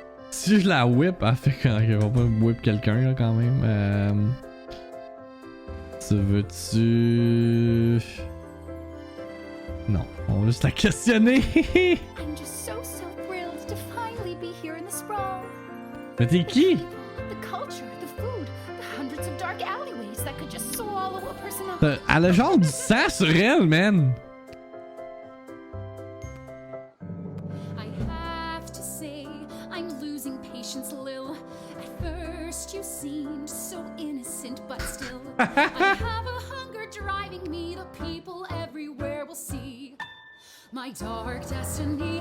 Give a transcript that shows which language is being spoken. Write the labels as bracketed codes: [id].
[fr] Si je la whip, elle fait quand elle va pas whip quelqu'un, là, quand même. Tu veux-tu... Non, on va juste la questionner. [en] I'm just so thrilled to finally be here in the sprawl. [fr] Mais t'es qui? [en] The culture, the food, the hundreds of dark alleyways that could just swallow a person up. [fr] Elle a genre du sang sur elle, man. [en] I have to say, I'm losing patience, Lil. At first you seemed so innocent, but still, I have a hunger driving me. The people everywhere will see my dark destiny.